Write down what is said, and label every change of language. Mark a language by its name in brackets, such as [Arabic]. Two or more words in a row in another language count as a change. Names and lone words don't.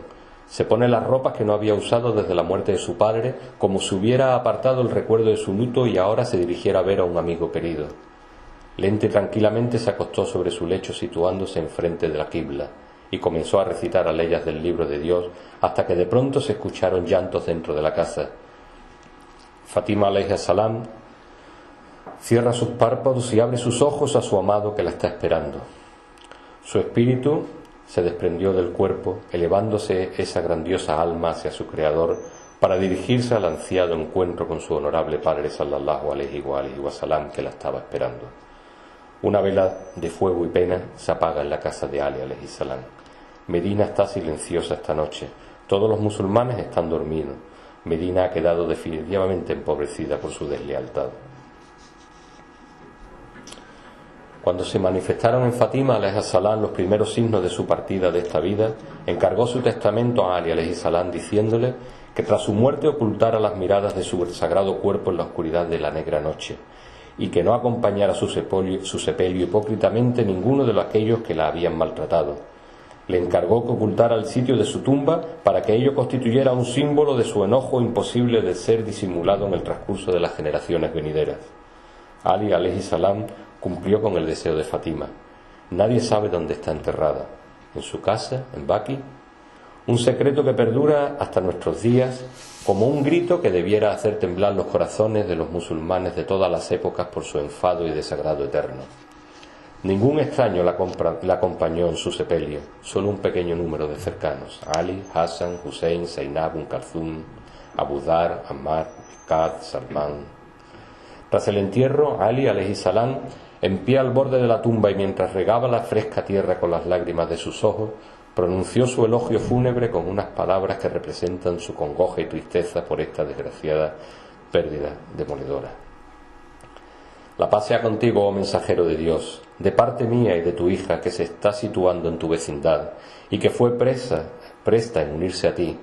[Spanish] Se pone las ropas que no había usado desde la muerte de su padre, como si hubiera apartado el recuerdo de su luto y ahora se dirigiera a ver a un amigo querido. Lenta y tranquilamente se acostó sobre su lecho situándose enfrente de la qibla y comenzó a recitar aleyas del libro de Dios hasta que de pronto se escucharon llantos dentro de la casa. Fátima [Arabic] عليها السلام [Spanish] cierra sus párpados y abre sus ojos a su amado que la está esperando. Su espíritu se desprendió del cuerpo, elevándose esa grandiosa alma hacia su Creador para dirigirse al ansiado encuentro con su honorable padre [Arabic] صلى الله عليه وسلم [Spanish] que la estaba esperando. Una vela de fuego y pena se apaga en la casa de Ali [Arabic] عليه السلام. [Spanish] Medina está silenciosa esta noche. Todos los musulmanes están dormidos. Medina ha quedado definitivamente empobrecida por su deslealtad. Cuando se manifestaron en Fátima [Arabic] عليها السلام [Spanish] los primeros signos de su partida de esta vida, encargó su testamento a Ali [Arabic] عليه السلام [Spanish] diciéndole que tras su muerte ocultara las miradas de su sagrado cuerpo en la oscuridad de la negra noche y que no acompañara su sepelio hipócritamente ninguno de aquellos que la habían maltratado. Le encargó que ocultara el sitio de su tumba para que ello constituyera un símbolo de su enojo imposible de ser disimulado en el transcurso de las generaciones venideras. Ali [Arabic] عليه السلام [Spanish] cumplió con el deseo de Fátima. Nadie sabe dónde está enterrada. En su casa, en Baqi. Un secreto que perdura hasta nuestros días como un grito que debiera hacer temblar los corazones de los musulmanes de todas las épocas por su enfado y desagrado eterno. Ningún extraño la acompañó en su sepelio, solo un pequeño número de cercanos: Ali, Hassan, Hussein, Zainab, Kalthum, Abu Dhar, Ammar, Qad, Salman. Tras el entierro, Ali [Arabic] عليه السلام, [Spanish] en pie al borde de la tumba y mientras regaba la fresca tierra con las lágrimas de sus ojos, pronunció su elogio fúnebre con unas palabras que representan su congoja y tristeza por esta desgraciada pérdida demoledora. La paz sea contigo, oh mensajero de Dios, de parte mía y de tu hija que se está situando en tu vecindad y que fue presta en unirse a ti.